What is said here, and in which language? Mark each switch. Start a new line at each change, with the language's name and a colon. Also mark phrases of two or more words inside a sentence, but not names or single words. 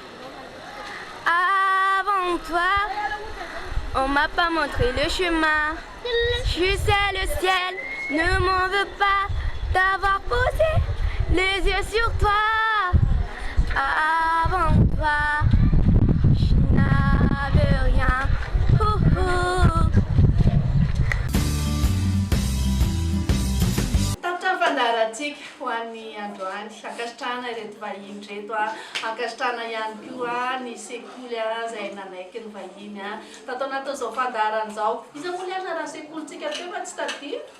French: Avant toi, on m'a pas montré le chemin. Je sais le ciel ne m'en veut pas d'avoir posé les yeux sur toi. Avant toi, je n'avais rien.
Malagasy: Tapitra fandaharantsika ho an'ny androany ankasitrahana ireto vahiny reto ankasitrahana ihany koa ny sekoly izay nanaiky ny vahiny tatao natao izao fandaharana izao iza moa liana raha sekolitsika teo fa tsy tadia